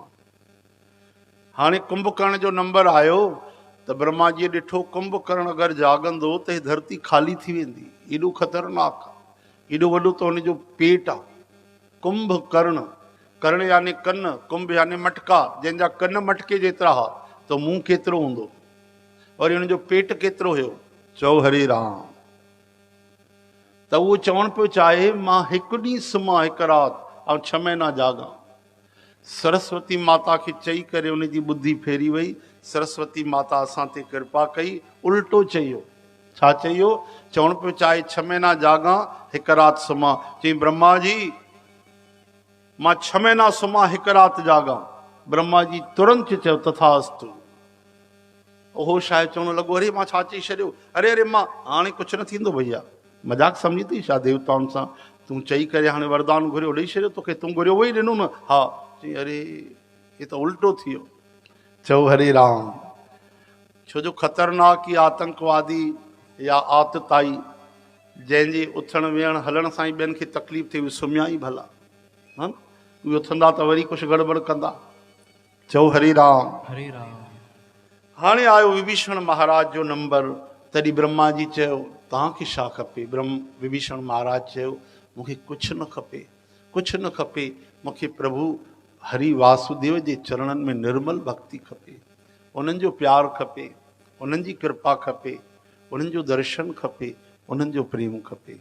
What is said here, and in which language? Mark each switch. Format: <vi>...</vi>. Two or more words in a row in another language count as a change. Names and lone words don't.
<sd>हाणे कुंभकर्ण जो नंबर आयो त ब्रह्मा जी ॾिठो कुंभकर्ण अगरि जाॻंदो त ही धरती ख़ाली थी वेंदी, एॾो ख़तरनाक आहे, एॾो वॾो त हुनजो पेट आहे। कुंभकर्ण, कर्ण यानी कन, कुंभ यानी मटका, जंहिंजा कन मटके जेतिरा हुआ त मुंहुं केतिरो हूंदो, वरी हुनजो पेट केतिरो हुयो। चओ हरे राम। त उहो चवण पियो चाहे मां हिकु ॾींहुं सुम्हां हिकु राति ऐं 6 महीना जाॻां। सरस्वती माता खे चई करे उनजी बुद्धि फेरी वई। सरस्वती माता असां ते कृपा कई, उल्टो चयो। छा चयो? चवण पियो चाहे 6 महीना जाॻां हिकु राति सुम्हां। चई ब्रह्मा जी मां 6 महीना सुम्हां हिकु राति जाॻां। ब्रह्मा जी तुरंत चयो तथास्तु। उहो शायदि चवणु लॻो अरे मां छा चई छॾियो, अरे अरे मां हाणे कुझु न थींदो भैया, मज़ाक सम्झी थी छा देवताउनि सां? तूं चई करे हाणे वरदान घुरियो, ॾेई छॾियो तोखे, तूं घुरियो उहो ई ॾिनो न। हा। चई अरे हे त उल्टो थी वियो। चओ हरे राम। छो जो ख़तरनाक ई आतंकवादी या आतताई जंहिंजे उथण वेहण हलण सां ई ॿियनि खे तकलीफ़ थिए, उहे सुम्हिया ई भला, हा उहे उथंदा त वरी कुझु गड़बड़ कंदा। चओ हरे राम। हरे राम। हाणे आयो विभीषण महाराज जो नंबर। तॾहिं ब्रह्मा जी चयो तव्हांखे छा खपे? विभीषण महाराज चयो मूंखे कुझु न खपे, कुझु न खपे, मूंखे प्रभु हरि वासुदेव जे चरणनि में निर्मल भक्ति खपे, उन्हनि जो प्यारु खपे, उन्हनि जी कृपा खपे, उन्हनि जो दर्शन खपे, उन्हनि जो प्रेम खपे।</sd>